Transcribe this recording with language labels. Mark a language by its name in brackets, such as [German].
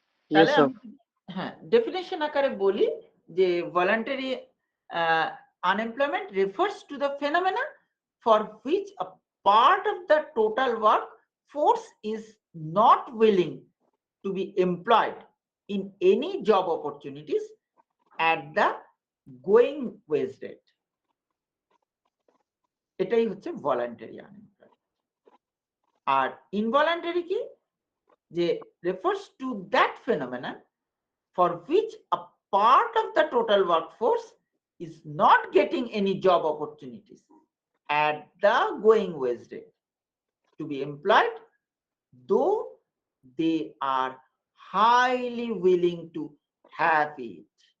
[Bangla] তাহলে হ্যাঁ, ডেফিনেশন আকারে বলি যে voluntary [English] unemployment refers to the phenomena for which a part of the total workforce is not willing to be employed in any job opportunities at the going wage rate. [Bangla] এটাই হচ্ছে voluntary unemployment. আর involuntary কি, যে [English] refers to that phenomenon for which a part of the total workforce is not getting any job opportunities at the going wage rate to be employed, though they are highly willing to have it.